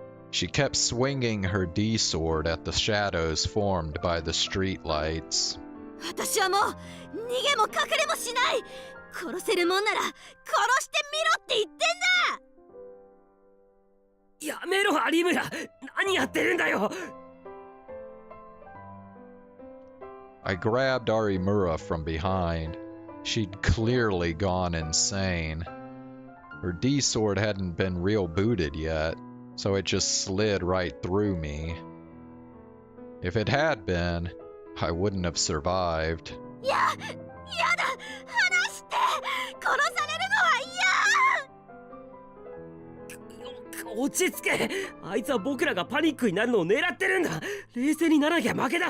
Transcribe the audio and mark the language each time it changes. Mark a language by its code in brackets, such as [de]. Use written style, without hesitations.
[en] She kept swinging her D-sword at the shadows formed by the streetlights. [ja] 私はもう逃げも隠れもしない！殺せるもんなら殺してみろって言ってんだ！やめろ、有村！何やってるんだよ！ [en] I grabbed Arimura from behind. She'd clearly gone insane. Her D-sword hadn't been real booted yet, so it just slid right through me, If it had been, I wouldn't have survived. [ja] やだ話して殺されるのは落ち着け。あいつは僕らがパニックになるのを狙ってるんだ。冷静にならなきゃ負けだ。